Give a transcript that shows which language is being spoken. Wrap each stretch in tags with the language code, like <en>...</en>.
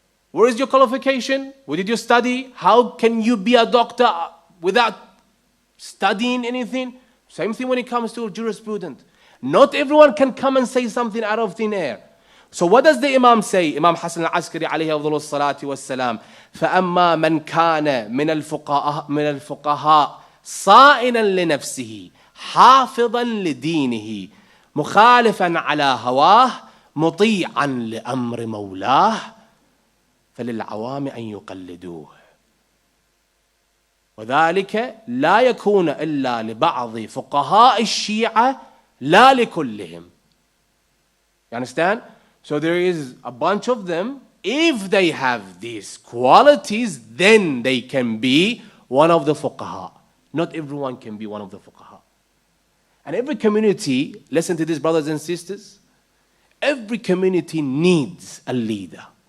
<en>Where is your qualification? What did you study? How can you be a doctor without studying anything? Same thing when it comes to jurisprudence. Not everyone can come and say something out of thin air. So what does the Imam say? Imam Hasan Al-Askari</en> <ar>alayhi afdalu salati wassalam. فَأَمَّا مَنْ كَانَ مِنَ الْفُقَهَاءِ صَائِنًا لِنَفْسِهِ حَافِظًا لِدِينِهِ مُخَالِفًا عَلَى هَوَاهِ مُطِيعًا لِأَمْرِ مَوْلَاهِ فَلِلْعَوَامِ أَنْ يُقَلِّدُوهُ وذلك لا يكون إلا لبعض فقهاء الشيعة لا لكلهم.</ar> <en>You understand? So there is a bunch of them. If they have these qualities, then they can be one of the fuqaha. Not everyone can be one of the fuqaha. And every community, listen to this, brothers and sisters, every community needs a leader.</en>